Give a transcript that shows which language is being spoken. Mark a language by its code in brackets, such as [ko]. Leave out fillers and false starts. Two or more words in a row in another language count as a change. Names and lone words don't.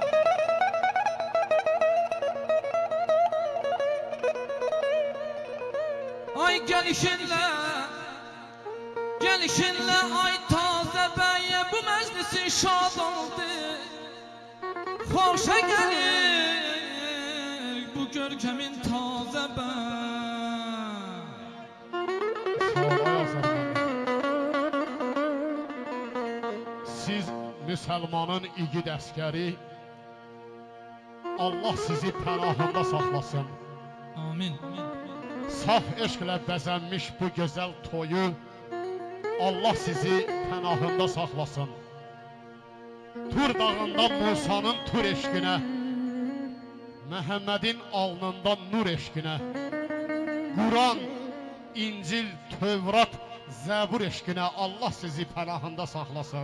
[tr] Ay gelişinle ay taze beye bu meclisin şad oldu. Hoşa gelir bu görkemin taze bey. [az] Siz Müslümanın igid əskəri, Allah sizi pənahında saxlasın. Amin. Saf eşqlə bəzənmiş bu gözəl toyu Allah sizi pənahında saxlasın. Tur dağında Musanın tur eşqinə, Məhəmmədin alnında nur eşqinə, Quran, İncil, Tövrat, Zəbur eşqinə Allah sizi pənahında saxlasın.